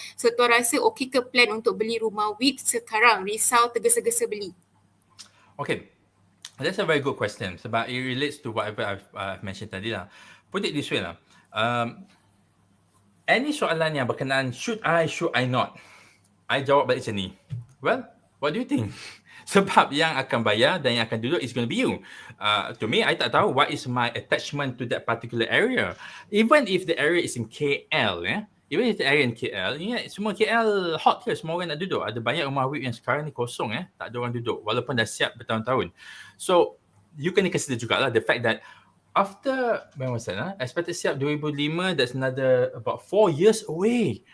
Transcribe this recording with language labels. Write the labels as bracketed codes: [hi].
[ms] So tuan rasa okey ke plan untuk beli rumah WIP sekarang? Risau tergesa-gesa beli. [en] Okay. That's a very good question [ms] sebab [en] it relates to whatever I've mentioned [ms] tadi lah. [en] Put it this way lah. [ms] Any soalan yang berkenaan [en] should I not? [ms] I jawab balik macam ni. [en] Well, what do you think? [ms] Sebab yang akan bayar dan yang akan duduk [en] is going to be you. To me, I [ms] tak tahu [en] what is my attachment to that particular area. Even if the area is in KL, even if the area in KL, [ms] semua KL hot ke, semua orang nak duduk. Ada banyak rumah WIP yang sekarang ni kosong, tak ada orang duduk walaupun dah siap bertahun-tahun. [en] So, you [ms] kena consider jugalah [en] the fact that after, when was that? Expected [ms] siap [en] 2005, that's another about 4 years away.